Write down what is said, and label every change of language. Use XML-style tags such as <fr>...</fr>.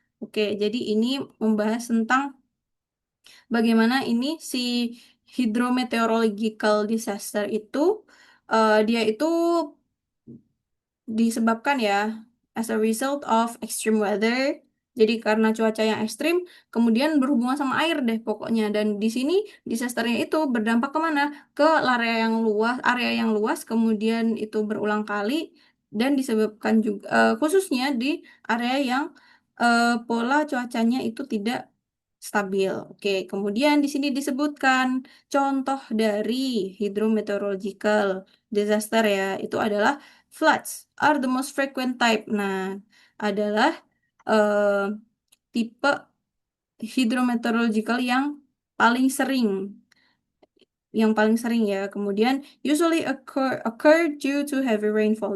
<id>Oke, jadi ini membahas tentang bagaimana ini si hydrometeorological disaster itu dia itu disebabkan ya</id> <en>as a result of extreme weather.</en> <id>Jadi karena cuaca yang ekstrim, kemudian berhubungan sama air deh pokoknya. Dan di sini disasternya itu berdampak kemana? Ke area yang luas, kemudian itu berulang kali dan disebabkan juga khususnya di area yang pola cuacanya itu tidak stabil. Oke, kemudian di sini disebutkan contoh dari hydrometeorological disaster ya, itu adalah</id> <en>floods are the most frequent type.</en> <id>Nah, adalah eh, tipe hydrometeorological paling sering, yang paling sering ya. Kemudian</id> <en>usually occur due to heavy rainfall.</en>